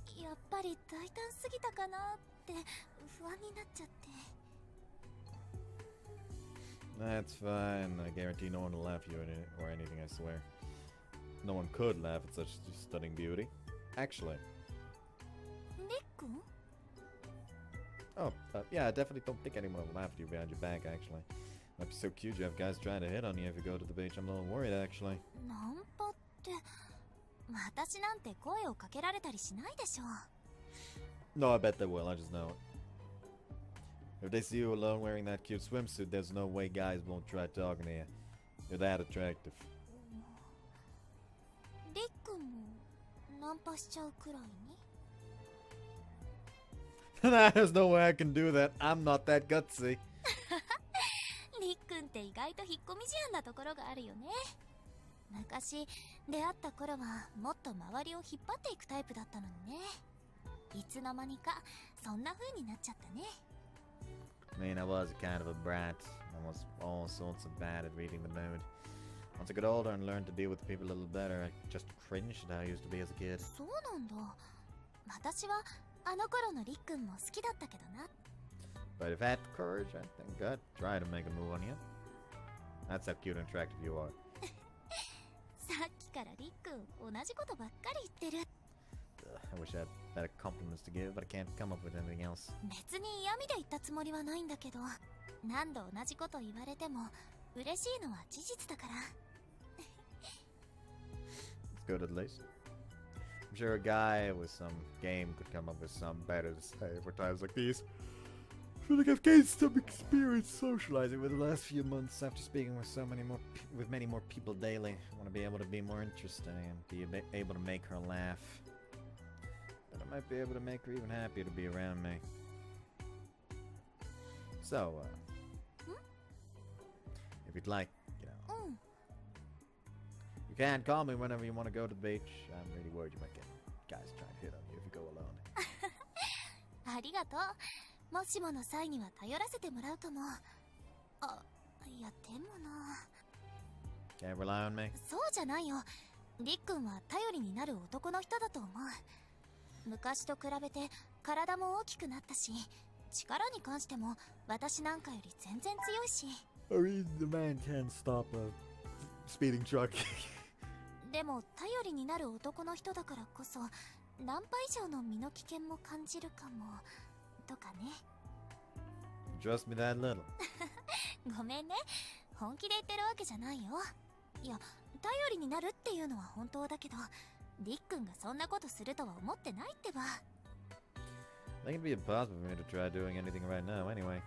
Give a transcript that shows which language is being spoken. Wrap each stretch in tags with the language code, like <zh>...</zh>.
<ja>やっぱり大胆すぎたかなって不安になっちゃって。</ja> <en>That's fine. I guarantee no one will laugh at you or anything, I swear. No one could laugh at such stunning beauty. Actually.</en> <ja>りっくん？</ja> <en>Oh, yeah, I definitely don't think anyone will laugh at you behind your back, actually. Might be so cute you have guys trying to hit on you if you go to the beach. I'm a little worried, actually.</en> <ja>ナンパって、私なんて声をかけられたりしないでしょ。</ja> <en>No, I bet they will. I just know it. If they see you alone wearing that cute swimsuit, there's no way guys won't try talking to you. You're that attractive.</en> <ja>りっくんもナンパしちゃうくらいに？</ja> <en>There's no way I can do that. I'm not that gutsy.</en> <ja>りっくんって意外と引っ込み思案なところがあるよね。昔出会った頃はもっと周りを引っ張っていくタイプだったのにね。いつの間にかそんな風になっちゃったね。</ja> <en>I mean, I was kind of a brat. I was all sorts of bad at reading the mood. Once I got older and learned to deal with people a little better, I just cringed at how I used to be as a kid.</en> <ja>そうなんだ。私はあの頃のりっくんも好きだったけどな。</ja> <en>But if I had the courage, I think I'd try to make a move on you. That's how cute and attractive you are.</en> <ja>さっきからりっくん同じことばっかり言ってる。</ja> <en>I wish I had better compliments to give, but I can't come up with anything else.</en> <ja>別に嫌味で言ったつもりはないんだけど、何度同じこと言われても嬉しいのは事実だから。</ja> <en>It's good at least. I'm sure a guy with some game could come up with something better to say for times like these. I feel like I've gained some experience socializing with the last few months after speaking with many more people daily. I want to be able to be more interesting and be able to make her laugh. But I might be able to make her even happier to be around me. So, if you'd like, you can call me whenever you want to go to the beach. I'm really worried you might get guys trying to hit on you if you go alone.</en> <ja>ありがとう。もしもの際には頼らせてもらうかも。あ、いやでもな。</ja> <en>Can't rely on me?</en> <ja>そうじゃないよ。りっくんは頼りになる男の人だと思う。昔と比べて体も大きくなったし、力に関しても私なんかより全然強いし。</ja> <en>I mean, the man can't stop a speeding truck.</en> <ja>でも頼りになる男の人だからこそ、ナンパ以上の身の危険も感じるかもとかね。</ja> <en>Trust me that little.</en> <ja>ごめんね、本気で言ってるわけじゃないよ。いや、頼りになるっていうのは本当だけど、りっくんがそんなことするとは思ってないってば。</ja> <en>I think it'd be impossible for me to try doing anything right now anyway.</en>